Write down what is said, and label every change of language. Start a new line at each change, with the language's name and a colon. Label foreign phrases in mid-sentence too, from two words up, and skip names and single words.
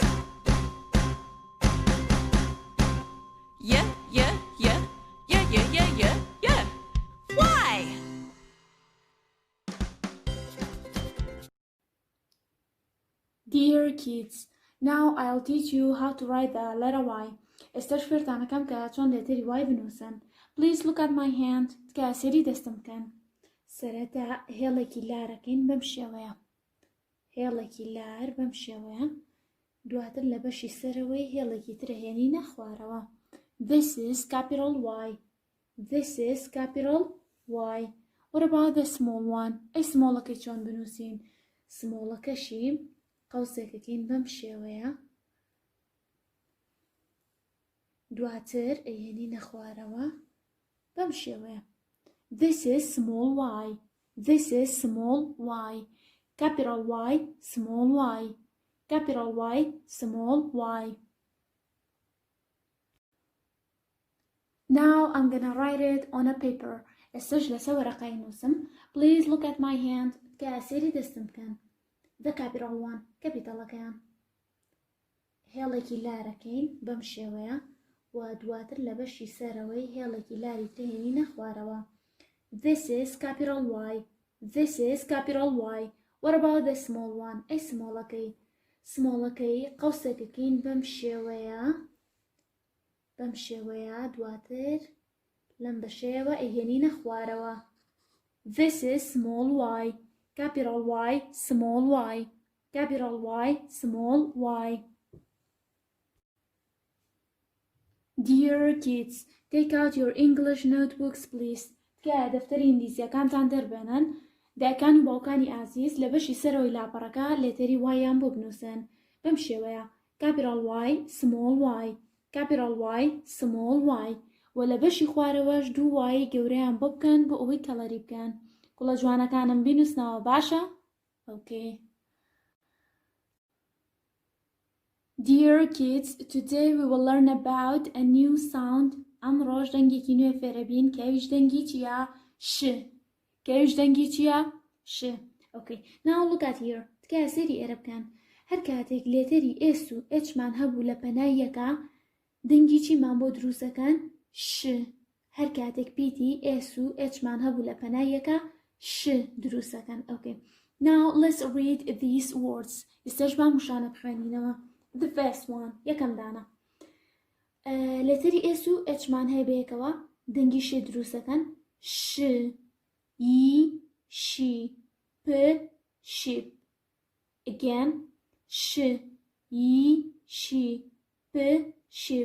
English: Yeah, yeah, yeah. Yeah, yeah, yeah, yeah, yeah. Y. Dear kids, now I'll teach you how to write the letter Y.
Central Kurdish: ئێستاش فێرتانەکەم کە چۆن لێتەری Y بنووسن.
English: Please look at my hand.
Central Kurdish: تکە سێری دەستم بکەن. سەرەتا هێڵێکی لارەکەین بەم شێوەیە. هێڵێکی لار بەم شێوەیە. دواتر لە بەشی سەرەوەی هێڵێکی ترە هێنینە خوارەوە.
English: This is capital Y. This is capital Y. What about the small one?
Central Kurdish: ئەی سمۆڵەکەی چۆن بنووسین؟ سمۆڵەکەشی قەوسێکەکەین بەم شێوەیە. دواتر ئەیهێنینە خوارەوە بەم شێوەیە.
English: This is small y. This is small y. Capital Y, small y. Capital Y, small y. Now I'm gonna write it on a paper.
Central Kurdish: ئێستاش لەسەر وەرەقای نووسم.
English: Please look at my hand.
Central Kurdish: کە سێری دەستم بکەن.
English: The capital one.
Central Kurdish: کەپیتەڵەکەیان. هێڵێکی لارەکەین بەم شێوەیە. و دواتر لە بەشی سەرەوەی هێڵێکی لاری تێنینە خوارەوە.
English: This is capital Y. This is capital Y. What about the small one?
Central Kurdish: ئەی سمۆڵەکەی. سمۆڵەکەی قەوسێکەکەین بەم شێوەیە. بەم شێوەیە دواتر لەم بەشەیەوە ئەیهێنینە خوارەوە.
English: This is small y. Capital Y, small y. Capital Y, small y. Dear kids, take out your English notebooks, please.
Central Kurdish: تکە دەفتەری ئینگلیزیەکانتان دەربێنن. دایکان و باوکانی ئازیز لە بەشی سەرەوەی لاپەڕەکە لێتەری وایان بۆ بنووسن. بەم شێوەیە.
English: Capital Y, small y. Capital Y, small y.
Central Kurdish: و لە بەشی خوارەوەش دوو وای گەورەیان بۆ بکەن بۆ ئەوەی کەڵەری بکەن. کوڵە جوانەکانم بینووسنەوە باشە؟
English: Okay. Dear kids, today we will learn about a new sound.
Central Kurdish: ئەمڕۆژ دەنگێکی نوێ فێرەبین کەویش دەنگی چییە؟ ش. کەویش دەنگی چییە؟ ش.
English: Okay. Now look at here.
Central Kurdish: تکایە سێری ئێرە بکەن. هەر کاتێک لێتەری ئێس و ئێچمان هەبوو لە پەنای یەکە دەنگی چیمان بۆ دروستەکەن؟ ش. هەر کاتێک پیتی ئێس و ئێچمان هەبوو لە پەنای یەکە ش دروستەکەن.
English: Okay. Now let's read these words.
Central Kurdish: ئێستاش با موشانە بخوێنینەوە.
English: The first one.
Central Kurdish: یەکەم دانە. لێتەری ئێس و ئێچمان هەیە بەیەکەوە دەنگی شێ دروستەکەن. ش. ی. شی. پ. شیب. Again. ش. ی. شی. پ. شیب.